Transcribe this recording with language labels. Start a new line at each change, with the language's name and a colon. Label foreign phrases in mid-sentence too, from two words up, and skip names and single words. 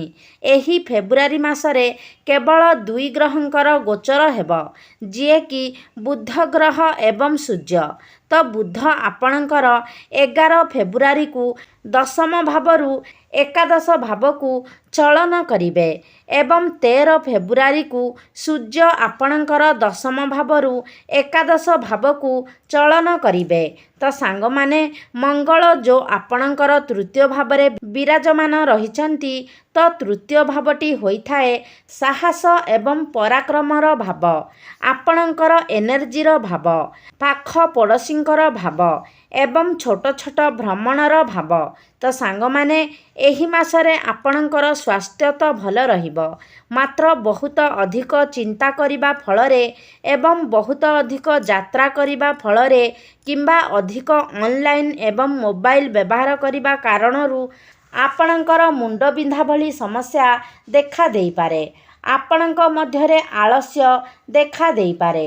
Odia: ଏହି ଫେବ୍ରୁଆରୀ ମାସରେ କେବଳ 2 ଗ୍ରହଙ୍କର ଗୋଚର ହେବ, ଯେ କି ବୁଧ ଗ୍ରହ ଏବଂ ସୂର୍ଯ୍ୟ। ତ ବୁଧ ଆପଣଙ୍କର 11 ଫେବ୍ରୁଆରୀ କୁ ଦଶମ ଭାବରୁ ଏକାଦଶ ଭାବ କୁ ଚଳନ କରିବେ ଏବଂ 13 ଫେବ୍ରୁଆରୀ କୁ ସୂର୍ଯ୍ୟ ଆପଣଙ୍କର ଦଶମ ଭାବରୁ ଏକାଦଶ ଭାବ କୁ ଚଳନ କରିବେ। ତ ସାଙ୍ଗ ମାନେ ମଙ୍ଗଳ ଯୋ ଆପଣଙ୍କର ତୃତୀୟ ଭାବରେ ବିରାଜମାନ ରହିଛନ୍ତି, ତ ତୃତୀୟ ଭାବଟି ହୋଇଥାଏ ସାହସ ଏବଂ ପରାକ୍ରମର ଭାବ, ଆପଣଙ୍କର ଏନର୍ଜିର ଭାବ, ପାଖ ପଡ଼ୋଶୀଙ୍କର ଭାବ ଏବଂ ଛୋଟ ଛୋଟ ଭ୍ରମଣର ଭାବ। ତ ସାଙ୍ଗ ମାନେ ଏହି ମାସରେ ଆପଣଙ୍କର ସ୍ୱାସ୍ଥ୍ୟ ତ ଭଲ ରହିବ, ମାତ୍ର ବହୁତ ଅଧିକ ଚିନ୍ତା କରିବା ଫଳରେ ଏବଂ ବହୁତ ଅଧିକ ଯାତ୍ରା କରିବା ଫଳରେ କିମ୍ବା ଅଧିକ ଅନଲାଇନ ଏବଂ ମୋବାଇଲ ବ୍ୟବହାର କରିବା କାରଣରୁ ଆପଣଙ୍କର ମୁଣ୍ଡ ବିନ୍ଧା ଭଳି ସମସ୍ୟା ଦେଖା ଦେଇ ପାରେ, ଆପଣଙ୍କ ମଧ୍ୟରେ ଆଳସ୍ୟ ଦେଖା ଦେଇ ପାରେ।